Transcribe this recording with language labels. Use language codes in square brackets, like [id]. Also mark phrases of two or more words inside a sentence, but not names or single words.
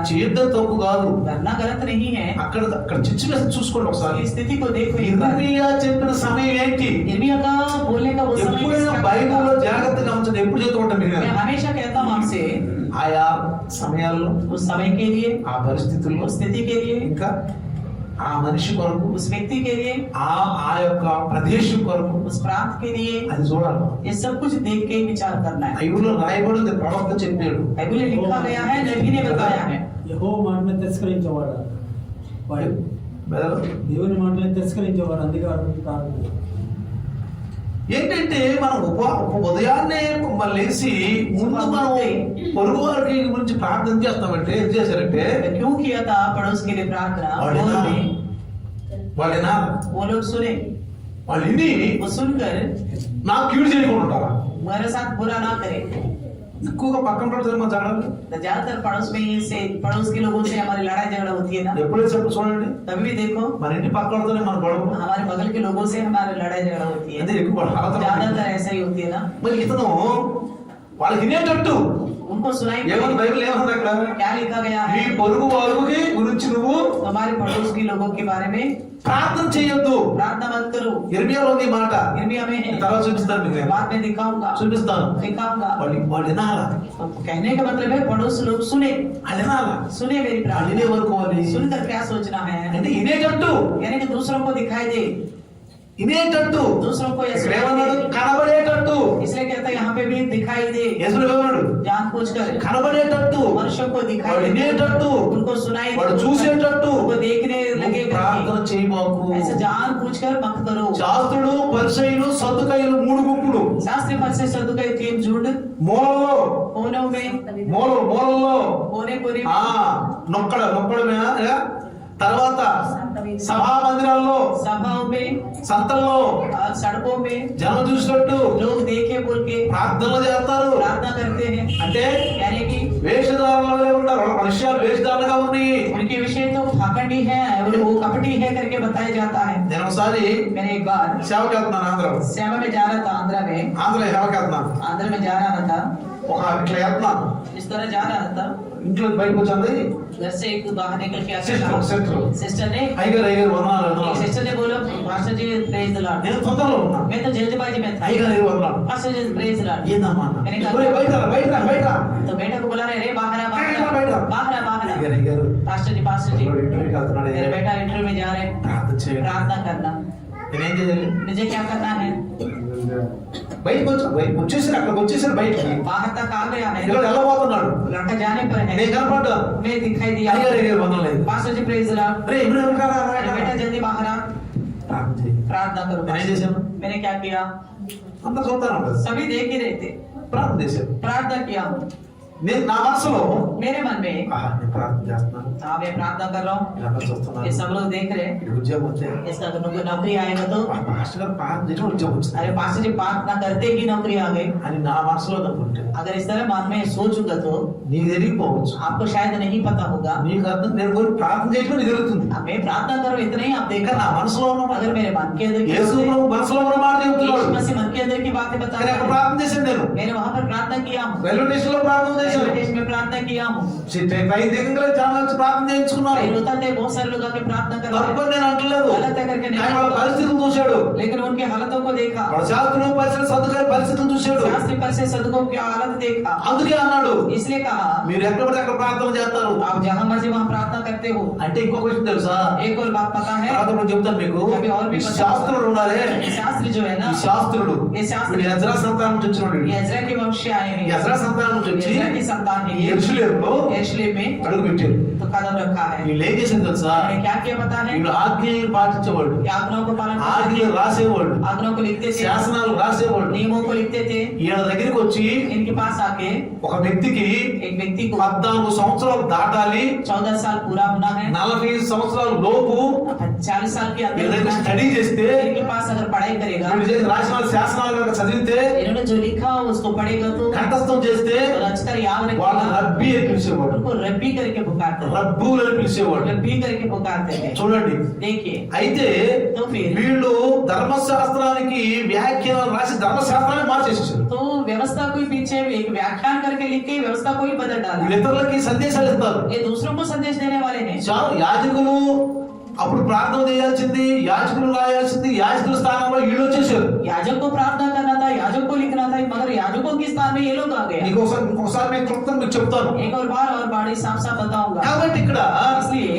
[te] చేయొద్దని తప్పు కాదు. [hi] करना गलत नहीं है. [te] అక్కడ సిచ్యువేషన్ చూసుకోండి ఒకసారి. [hi] इस स्थिति को देखो एक बार. [te] ఇర్మియా చెప్పిన సమయం ఏంటి? [hi] इर्मिया का बोलने का वो समय [te] ఎప్పుడైనా [hi] किस [te] బైబిల్లో [hi] प्रकार था? [te] జాగ్రత్తగా ఉంచండి. ఎప్పుడు చెప్తూ ఉంటాం మీరు [hi] मैं हमेशा कहता हूँ आपसे, [te] ఆయా సమయాల్లో [hi] उस समय के लिए, [te] ఆ పరిస్థితుల్లో [hi] उस स्थिति के लिए, [te] ఇంకా ఆ మనిషి కొరకు [hi] उस व्यक्ति के लिए, [te] ఆ యొక్క ప్రదేశం కొరకు [hi] उस प्रांत के लिए, [te] అది చూడాలి. [hi] ये सब कुछ देख के विचार करना है. [te] బైబిల్లో రాయబడింది, ప్రవక్త చెప్పాడు. [hi] बाइबल में लिखा गया है, नबी ने बताया है. [te] యెహోవా మాటను తిరస్కరించేవాడు వాడు బ్రదర్, దేవుని మాటలను తిరస్కరించేవాడు, అందుకే వాడు కాదు. ఏంటంటే మనం ఉదయాన్నే మళ్ళీ లేచి ముందు మనం పొరుగు వారికి గురించి ప్రార్థన చేస్తామంటే ఏం చేశారంటే [hi] तो क्यों किया था पड़ोस के लिए प्रार्थना? [te] వాళ్ళేనా [hi] वो लोग सुने, [te] వాళ్ళు విని [hi] वो सुनकर [te] నాకు కీడు చేయకుండా ఉంటారా? [hi] मेरे साथ बुरा ना करे. [te] ఎక్కువగా పక్కన పడుతుంది మన జనాలు. [hi] तो ज्यादातर पड़ोस में से पड़ोस के लोगों से हमारी लड़ाई झगड़ा होती है ना. [te] ఎప్పుడైతే చెప్పు చూడండి, [hi] तभी भी देखो [te] మన ఇంటి పక్కనతోనే మన గొడవ. [hi] हमारे बगल के लोगों से हमारी लड़ाई झगड़ा होती है. [te] అదే ఎక్కువ [hi] ज्यादातर ऐसा ही होती है ना. [te] మరి ఇతను వాళ్ళకి వినేటట్టు [hi] उनको सुनाई [te] ఏమన్నా [hi] पड़े. [te] బైబిల్ ఏమన్నా అక్కడ [hi] क्या लिखा गया [te] నీ [hi] है? [te] పొరుగు వారికి గురించి నువ్వు [hi] हमारे पड़ोस के लोगों के बारे में [te] ప్రార్థన చేయొద్దు. [hi] प्रार्थना मत करो. [te] ఇర్మియాలో ఉంది మాట. [hi] इर्मिया में है, [te] తర్వాత చూపిస్తాను మీకు నేను. [hi] बाद में दिखाऊंगा [te] చూపిస్తాను. వాళ్ళు వినాలా? [hi] तो कहने का मतलब है पड़ोस लोग सुने, [te] వాళ్ళు వినాలా? [hi] सुने मेरी [te] వాళ్ళు [hi] प्रार्थना. [te] వినే వరకు వాళ్ళు [hi] सुनकर क्या सोचना है? [te] అంటే వినేటట్టు [hi] यानी कि दूसरों को दिखाई दे, [te] వినేటట్టు [hi] दूसरों को [te] ఇక్కడ [hi] सुनाई [te] ఏమన్నాడు? [hi] दे. [te] కనబడేటట్టు. [hi] इसलिए कहता है यहाँ पे भी दिखाई दे, [te] యేసుడు ఏమన్నాడు? [hi] जानबूझकर [te] కనబడేటట్టు, [hi] मनुष्यों को [te] వాడు [hi] दिखाई दे, [te] వినేటట్టు, [hi] उनको सुनाई [te] వాడు [hi] दे, [te] చూసేటట్టు [hi] उनको देखने लगे [te] నువ్వు ప్రార్థన చేయబాకు. [hi] ऐसे जानबूझकर मत करो. [te] శాస్త్రుడు పరిసయ్యులు సద్దుకయ్యులు 3 గుంపులు. [hi] शास्त्री पद से सदुकाई 3 झुंड, [te] మూలలో [hi] कोनों में, [te] మూలలో [hi] कोने कोने [te] ఆ నొక్కడమే తర్వాత సభా మందిరాల్లో, [hi] सभाओं में, [te] సంతల్లో [hi] सड़कों में [te] జనం చూసినట్టు [hi] लोग देखे बोल के [te] ప్రార్థనలు చేస్తారు. [hi] प्रार्थना करते हैं, [te] అంటే [hi] यानी कि [te] వేషధారణలో ఉంటారు. వాళ్ళ విషయాలు వేషధారణగా ఉన్నాయి. [hi] उनके विषय तो भाखंडी है, वो कपटी है करके बताया जाता है। [te] నేను ఒకసారి [hi] मैंने एक बार [te] సేవకి వెళ్తున్నాను ఆంధ్రలో. [hi] सेवा में जा रहा था, आंध्र में [te] సేవకి వెళ్తున్నాను. [hi] आंध्र में जा रहा था, [te] ఒక ఇట్లా వెళ్తున్నాను. [hi] इस तरह जा रहा था, [te] ఇంట్లో బయటకు వచ్చింది [hi] घर से एक बाहर निकल के सिस्टर सिस्टर ने [te] అయ్యగారు వందనాలు. [hi] सिस्टर ने बोला पास्टर जी [en] praise the Lord. [te] నేను తొందరలో ఉన్నా. [hi] मैं तो जल्दबाजी में था। [te] అయ్యగారు వందనాలు. [hi] पास्टर जी [en] praise the Lord. [te] ఏందమ్మా అన్న? [hi] मैंने कहा, [te] ఒరేయ్ బయట రా, బయట రా, బయట రా. [hi] तो बेटा को बुला रहे, बाहर आ, बैठ बाहर जा। आ, बाहर आ, बाहर आ। [te] అయ్యగారు [hi] पास्टर जी [te] ఇంటర్వ్యూకి వెళ్తున్నాడు. [hi] मेरे बेटा इंटरव्यू में जा रहे हैं, [te] ప్రార్థన చేయండి. [hi] प्रार्थना करना। [te] నేనేం చేయాలి? [hi] मुझे क्या करना है? [te] బయటకు వచ్చేసారు. అక్కడికి వచ్చేసారు బయటికి. [hi] बाहर तक आ गया है, [te] ఇలా వెళ్ళబోతున్నాడు. [hi] लड़का जाने पर है, [te] నేను కనపడ్డా. [hi] मैं दिखाई दिया। [te] అయ్యగారు వందనలేదు. [hi] पास्टर जी [en] praise the Lord. [te] అరే ఇప్పుడు [hi] मेरे बेटा जल्दी बाहर आ, [te] ప్రార్థన చేయి. [hi] प्रार्थना करो। [te] నేనేం చేశాను? [hi] मैंने क्या किया? [te] అంతా చూస్తాను. [hi] सभी देख ही रहे थे, [te] ప్రార్థన చేశాను. [hi] प्रार्थना किया। [te] నేను నా మనసులో [hi] मेरे मन में [te] నేను ప్రార్థన చేస్తున్నాను. [hi] हाँ मैं प्रार्थना कर रहा हूँ, [te] ఇలా చూస్తున్నాను. [hi] ये सब लोग देख रहे हैं, [te] ఇది ఉద్యోగం వస్తే [hi] इसका अगर उनको नौकरी आएगा तो [te] మాస్టర్ గారు ప్రార్థన చేయడం ఉద్యోగం వచ్చింది [hi] अरे पास्टर जी प्रार्थना करते ही नौकरी आ गई। [te] అని నా మనసులో అనుకుంటే [hi] अगर इस तरह मन में सोचूंगा तो [te] నీకు తెలియకపోవచ్చు. [hi] आपको शायद नहीं पता होगा। [te] నీకు అర్థం నేను పోయి ప్రార్థన చేయడం నీకు తెలుస్తుంది. [hi] अब मैं प्रार्थना करूँ इतना ही आप [te] ఇంకా [hi] देखा। [te] నా మనసులో ఉన్న अगर मेरे मन के अंदर की యేసు [hi] बातें- [te] ప్రభు మనసులో ఉన్న మాట చెప్తున్నాడు. [hi] यीशु मसीह मन के अंदर की बातें बता [te] కానీ [hi] रहे [te] అక్కడ [hi] हैं। [te] ప్రార్థన చేశాను. నేను [hi] मैंने वहां पर प्रार्थना किया हूँ, [en] railway station [te] లో ప్రార్థన చేశాను. [en] railway station [hi] में प्रार्थना किया हूँ। [te] రైతు దగ్గర చాలా వచ్చి ప్రార్థన చేయించుకున్నారు. [hi] कई होता थे, बहुत सारे लोग आके प्रार्थना कर रहे [te] తప్పని [hi] हैं, [te] నేను అంటలేదు. [hi] गलत है करके नहीं [te] ఆయన వాళ్ళ [hi] बोला। [te] పరిస్థితులు చూశాడు. [hi] लेकिन उनके हालतों को देखा, [te] వాళ్ళ శాస్త్రులు పరిస్థితులు సదుకాయ పరిస్థితులు చూశాడు. [hi] शास्त्री पर से सदकों की हालत देखा, [te] అందుకే అన్నాడు [hi] इसलिए कहा [te] మీరు ఎక్కడ పడితే అక్కడ ప్రార్థన చేస్తారు. [hi] आप जहां मर्जी वहां प्रार्थना करते हो। [te] అంటే ఇంకొక విషయం తెలుసా? [hi] एक और बात पता है, [te] తర్వాత నేను చెప్తాను మీకు. [hi] अभी और भी [te] ఈ [hi] पता [te] శాస్త్రుడు ఉన్నారే, [hi] ये शास्त्री जो है ना, [te] ఈ శాస్త్రుడు [hi] ये शास्त्री [te] వీడు ఎజ్రా సంతానం నుంచి వచ్చినోడు. [hi] ये इज़राइल के वंश से आए हैं, [te] ఎజ్రా సంతానం నుంచి వచ్చి [hi] इज़राइल की संतान है ये। [te] యెరూషలేములో [hi] यरूशलेम में [te] అడుగు పెట్టారు. [hi] तो कदम रखा है। [te] వీళ్ళు ఏం చేసింది తెలుసా? [hi] उन्होंने क्या किया पता है? [te] వీళ్ళు ఆజ్ఞలు పాటించేవాడు, [hi] ये आज्ञाओं को पालन करते [te] ఆజ్ఞలు రాసేవాడు, [hi] थे, आज्ञाओं को लिखते थे, [te] శాసనాలు రాసేవాడు. [hi] नियमों को लिखते थे। [te] ఈయన దగ్గరికి వచ్చి [hi] इनके पास आके [te] ఒక వ్యక్తికి [hi] एक व्यक्ति को [te] 14 సంవత్సరాలు దాటాలి, [hi] 14 साल पूरा होना है, [te] 40 సంవత్సరాల లోపు [hi] 40 साल के [te] వీళ్ళ [hi] अंदर [te] దగ్గర [hi] होना है। [te] స్టడీ చేస్తే [hi] इनके पास अगर पढ़ाई करेगा, [te] వీళ్ళు చేసిన రాసిన శాసనాలు కనుక చదివితే [hi] इन्होंने जो लिखा हो उसको पढ़ेगा तो [te] కంఠస్థం చేస్తే [hi] और अच्छी तरह याद [te] వాళ్ళు [hi] रखेगा। [te] రబ్బీ అని పిలిచేవాడు. [hi] उनको रब्बी करके पुकारते थे, [te] రబ్బులు అని పిలిచేవాడు. [hi] रब्बी करके पुकारते थे। [te] చూడండి. [hi] देखिए [te] అయితే [hi] तो फिर [te] వీళ్ళు ధర్మశాస్త్రానికి వ్యాఖ్యానాలు రాసి ధర్మశాస్త్రాన్ని మార్చేసేసారు. [hi] तो व्यवस्था को ही पीछे एक व्याख्यान करके लिख के व्यवस्था को ही बदल डाला। [te] ఇతరులకి సందేశాలు ఇస్తారు. [hi] ये दूसरों को संदेश देने वाले हैं। [te] యాజకులు అప్పుడు ప్రార్థన చేయాల్సింది, యాజకులు రాయాల్సింది, యాజకుల స్థానంలో వీళ్ళు వచ్చేసారు. [hi] याजक को प्रार्थना करना था, याजक को लिखना था, मगर याजकों के स्थान में ये लोग आ गए। [te] ఇంకొకసారి నేను క్లుప్తంగా మీకు చెప్తాను. [hi] एक और बार और बाड़ी साफ साफ बताऊंगा। [te] కాబట్టి ఇక్కడ [hi] इसलिए